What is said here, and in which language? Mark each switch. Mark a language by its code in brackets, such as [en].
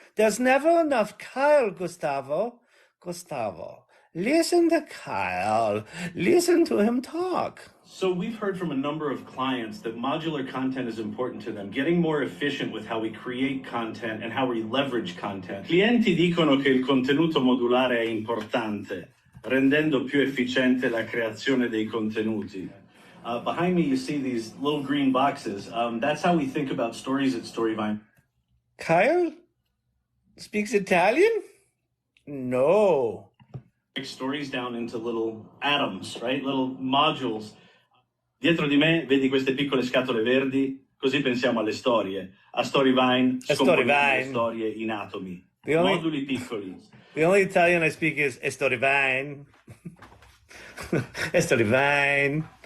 [en] There's never enough Kyle, Gustavo. Gustavo, listen to Kyle. Listen to him talk. So we've heard from a number of clients that modular content is important to them, getting more efficient with how we create content and how we leverage content. [it] Clienti dicono che il contenuto modulare è importante, rendendo più efficiente la creazione dei contenuti. [en] Behind me, you see these little green boxes. That's how we think about stories at Storyvine. Kyle speaks Italian? No. Break stories down into little atoms, right? Little modules. [it] Dietro di me vedi queste piccole scatole verdi, così pensiamo alle storie. A Storyvine scomponiamo le storie in atomi. Moduli piccoli. [en] The only Italian I speak is Storyvine. Storyvine.